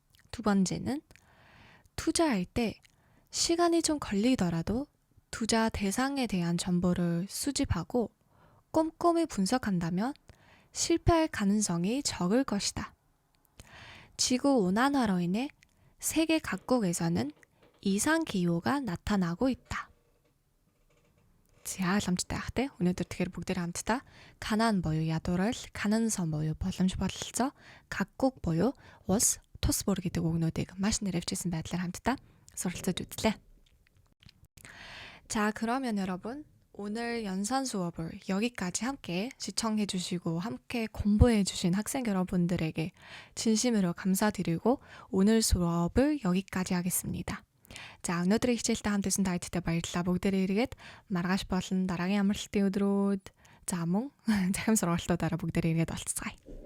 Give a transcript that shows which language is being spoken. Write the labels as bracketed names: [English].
[Korean] 두 번째는 투자할 때 시간이 좀 걸리더라도 투자 대상에 대한 정보를 수집하고 꼼꼼히 분석한다면 실패할 가능성이 적을 것이다. 지구 온난화로 인해 세계 각국에서는 이상 기후가 나타나고 있다. [Mongolian] За ламжтай ах те өнөөдөр тэгэхээр бүгдээр хамтдаа 가난 буюу ядуурал, 가능성 буюу боломж бололцоо, 각국 буюу улс, тус бүр гэдэг үгнүүдийг маш нэрвчсэн байдлаар хамтдаа суралцаж үзлээ. [Korean] 자, 그러면 여러분 오늘 연산 수업을 여기까지 함께 시청해 주시고 함께 공부해 주신 학생 여러분들에게 진심으로 감사드리고 오늘 수업을 여기까지 하겠습니다. [Mongolian] За өнөөдрийн хичээлтэй хамт байсан та бүхэндээ баярлалаа. Бүгдээрээ эргээд маргааш болон дараагийн амралтын өдрүүд за мөн захим сургалтуудаараа бүгдээрээ эргээд олцгаая.